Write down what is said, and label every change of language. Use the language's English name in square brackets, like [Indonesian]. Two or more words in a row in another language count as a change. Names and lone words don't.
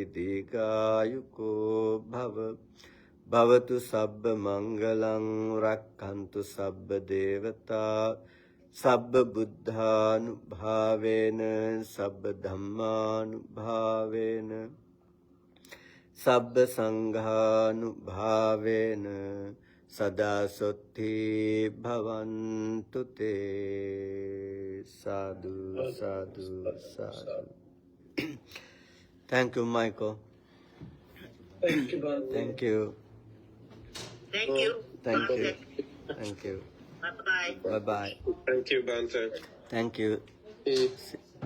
[Pali] Digayuko Bhava Bhavatu Sabba Mangalang Rakkantu Sabba Devata Sabba Buddhanubhavena Sabba Dhammanubhavena Sabba Sanghanubhavena Sada Sotti Bhavantu Te. Sadhu, sadhu, sadhu. [English] Thank you, Michael. Thank you, Bhante. Thank you. Thank you. Thank you. Okay. Thank you. Bye-bye. Bye-bye. Thank you, Bhante. Thank you. Peace.